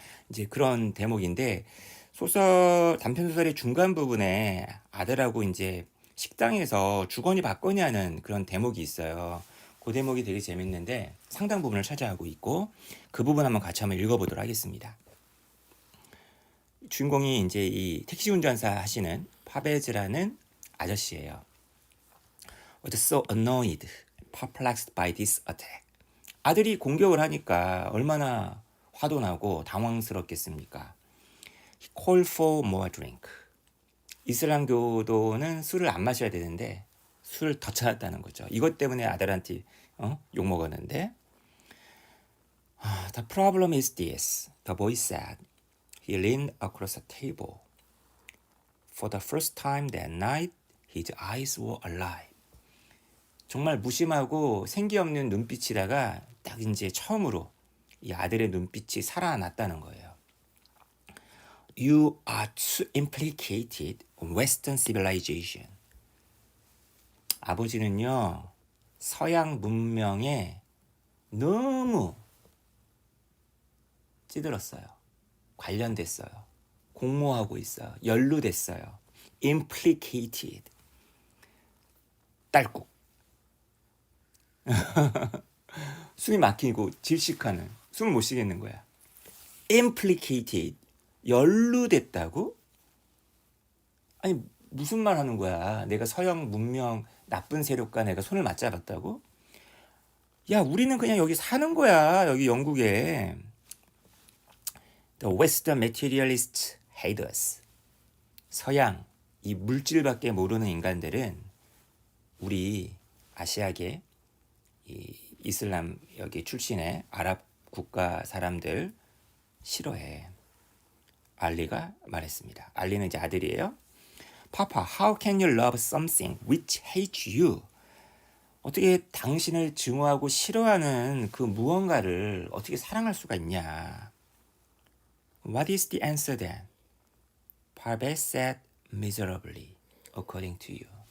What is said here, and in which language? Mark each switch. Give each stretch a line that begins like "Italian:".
Korean: 이제 그런 대목인데, 단편 소설의 중간 부분에 아들하고 이제 식당에서 주거니 받거니 하는 그런 대목이 있어요. 그 대목이 되게 재밌는데 상당 부분을 차지하고 있고, 그 부분 한번 같이 한번 읽어보도록 하겠습니다. 주인공이 이제 이 택시 운전사 하시는 파베즈라는 아저씨예요.
English: Was so annoyed, perplexed by this attack.
Korean: 아들이 공격을 하니까 얼마나 화도 나고 당황스럽겠습니까?
English: He called for more drink.
Korean: 이슬람교도는 술을 안 마셔야 되는데 술을 더 찾았다는 거죠. 이것 때문에 아들한테 욕 먹었는데.
English: The problem is this, the boy said. He leaned across the table. For the first time that night, his eyes were alive.
Korean: 정말 무심하고 생기 없는 눈빛이다가 딱 이제 처음으로 이 아들의 눈빛이 살아났다는 거예요.
English: You are too implicated in Western civilization.
Korean: 아버지는요, 서양 문명에 너무 찌들었어요. 관련됐어요. 공모하고 있어요. 연루됐어요. implicated. 딸꾹. 숨이 막히고 질식하는, 숨을 못 쉬겠는 거야. implicated, 연루됐다고? 아니 무슨 말 하는 거야? 내가 서양 문명 나쁜 세력과 내가 손을 맞잡았다고? 야, 우리는 그냥 여기 사는 거야. 여기 영국에.
English: The Western materialists hate us.
Korean: 서양, 이 물질밖에 모르는 인간들은 우리 아시아계 이 이슬람 여기 출신의 아랍 국가 사람들 싫어해. 알리가 말했습니다. 알리는 이제 아들이에요.
English: Papa, how can you love something which hates you?
Korean: 어떻게 당신을 증오하고 싫어하는 그 무언가를 어떻게 사랑할 수가 있냐?
English: What is the answer then? Parvez said miserably, according to you.